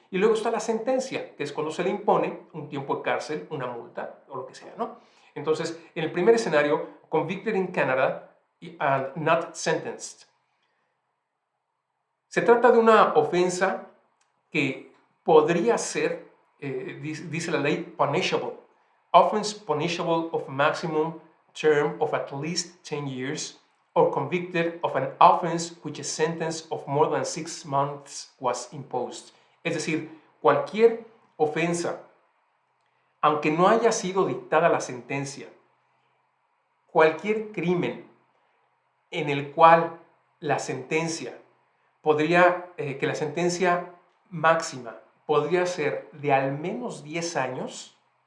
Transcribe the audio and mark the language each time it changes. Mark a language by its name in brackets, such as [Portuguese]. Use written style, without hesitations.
[Spanish] Y luego está la sentencia, que es cuando se le impone un tiempo de cárcel, una multa o lo que sea, ¿no? Entonces, en el primer escenario, [English] convicted in Canada and not sentenced. [Spanish] Se trata de una ofensa que podría ser, dice la ley, punishable. [English] Offense punishable of maximum term of at least 10 years, or convicted of an offense which a sentence of more than 6 months was imposed. [Spanish] Es decir, cualquier ofensa, aunque no haya sido dictada la sentencia, cualquier crimen en el cual la sentencia que la sentencia máxima podría ser de al menos 10 años.